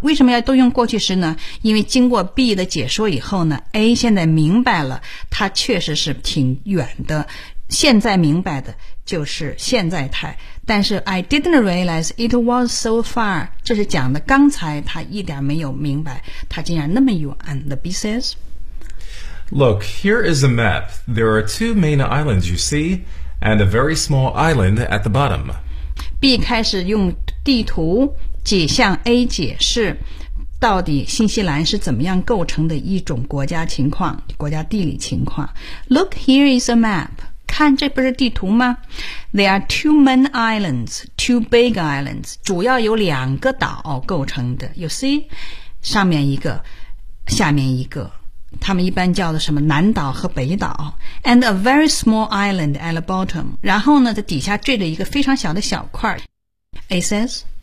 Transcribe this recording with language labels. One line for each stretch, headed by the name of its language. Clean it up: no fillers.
Chinese: 为什么要动用过去时呢？因为经过 B 的解说以后呢， A 现在明白了它确实是挺远的。现在明白的就是现在态。
English: 但是 I didn't realize it was so far.
Chinese: 这是讲的刚才他一点没有明白他竟然那么远。
English: The B says, Look, here is a map. There are two main islands you see, and a very small island at the bottom.
Chinese: B 开始用地图解向 A 解释到底新西兰是怎么样构成的一种国家情况，国家地理情况。
English: Look, here is a map.
Chinese: 看，这不是地图吗？
English: There are two main islands, two big islands.
Chinese: 主要有两个岛构成的。
English: You see?
Chinese: 上面一个，下面一个。他们一般叫的什么南岛和北岛
English: and a very small island at the bottom
Chinese: 然后呢在底下坠了一个非常小的小块
English: It says